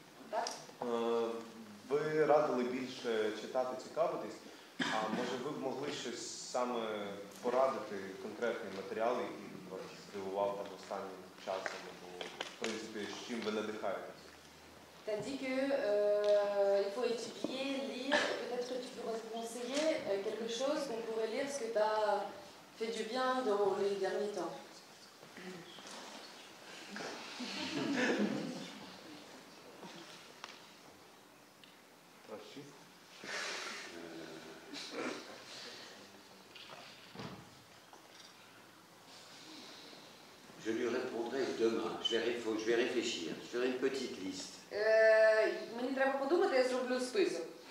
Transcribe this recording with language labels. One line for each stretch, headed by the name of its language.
Ukrainian: Так? Ви радили більше читати, цікавитись, а може ви б могли щось саме порадити, конкретний матеріал, який вас здивував там останнім часом, або, в принципі, з чим ви надихаєтесь?
French: Tu as dit qu'il faut étudier, lire, et peut-être que tu pourrais te conseiller quelque chose qu'on pourrait lire, ce que tu as fait du bien dans les derniers temps. Je lui répondrai demain. Je vais réfléchir. Je ferai une petite liste.
Ukrainian: Мені треба подумати, я зроблю список.